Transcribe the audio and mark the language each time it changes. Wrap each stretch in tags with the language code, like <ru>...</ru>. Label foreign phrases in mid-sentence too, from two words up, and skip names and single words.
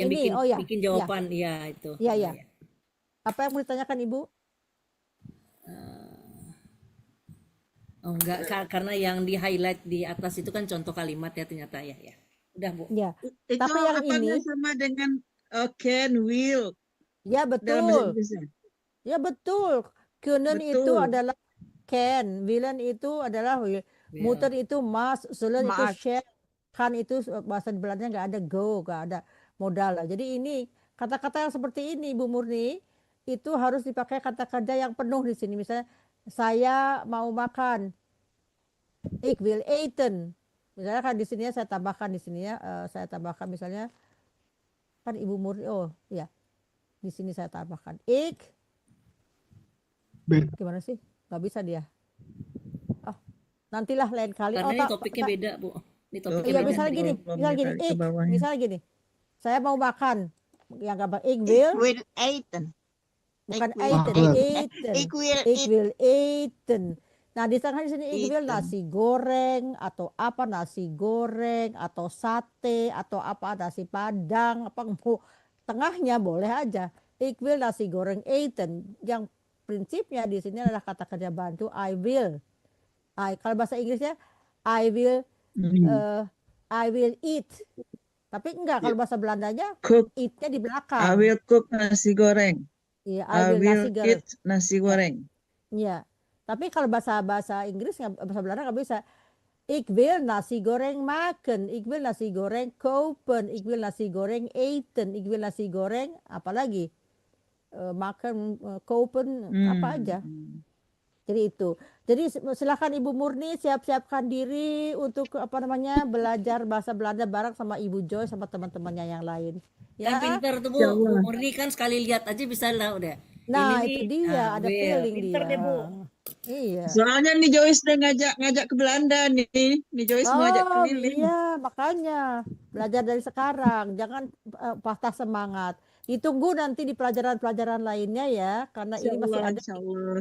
<id>Yang ini? bikin Oh ya. bikin jawaban, iya itu. Iya, iya. Apa yang mau ditanyakan, Ibu? Oh, enggak, karena yang di highlight di atas itu kan contoh kalimat ya ternyata ya. Udah, Bu. Ya. Itu Tapi yang apanya ini sama dengan can, will ya dalam bahasa betul. Inggrisnya? Ya betul. Können itu Betul. adalah can, willen itu adalah will, muter itu must, sollen itu Must. shall, kan itu bahasa Belanda nggak ada go, nggak ada modal lah. Jadi ini kata-kata yang seperti ini, Bu Murni, itu harus dipakai kata kerja yang penuh di sini. Misalnya saya mau makan,</id> <nl>ik wil eten.</nl> <id>Misalnya kan di sini saya tambahkan di sini ya, saya tambahkan misalnya kan Ibu Murni, oh ya di sini saya tambahkan ik. Gimana sih? Nggak bisa dia. Oh, nantilah lain kali. Karena ini topiknya beda, Bu. Ini topiknya Iya, beda. misalnya gini, Ke bawahnya. misalnya gini. Saya mau makan, yang gampang,</id> <nl>ik Ik wil, wil eten.</nl> <id>bukan</id> <nl>Ik wil eten, eten. Ik wil Ik wil eten. Nah, di tengah di sini ik wil Eten.</nl> <id>nasi goreng atau apa, nasi goreng atau sate atau apa, nasi padang, apa mau tengahnya boleh aja.</id> <nl>Ik wil nasi goreng eten.</nl> <id>Yang prinsipnya di sini adalah kata kerja bantu</id> <en>I will.</en> <id>Kalau bahasa Inggrisnya</id> <en>I will eat.</en> <id>Tapi enggak, kalau bahasa Belandanya</id> <en>Cook.</en> <id>eat-nya di</id> <en>I</en> <id>belakang.</id> <en>will cook nasi goreng.</en> <id>Iya,</id> <en>I will</en> <id>nasi goreng.</id> <en>eat nasi goreng.</en> <id>Iya. Tapi kalau bahasa Inggris, bahasa Belanda nggak bisa.</id> <nl>Ik wil nasi goreng maken, ik wil nasi goreng kopen, ik wil nasi goreng eten, ik wil nasi goreng</nl> <id>apalagi makan,</id> <nl>kopen,</nl> <id>apa aja. Jadi itu. Jadi silakan Ibu Murni siap-siapkan diri untuk belajar bahasa Belanda bareng sama Ibu Joy sama teman-temannya yang lain. Kan Ya. pinter tuh, Bu. Bu Murni kan sekali lihat aja bisa lah udah. Nah, Ini itu nih, dia, ada</id> <en>will. feeling</en> <id>Pinter dia. deh, Bu. Iya. Soalnya nih Joyce udah ngajak ke Belanda nih. Nih Joyce mau ajak keliling. Iya, makanya belajar dari sekarang, jangan patah semangat. Ditunggu nanti di pelajaran-pelajaran lainnya ya, karena ini masih ada Insyaallah.</id>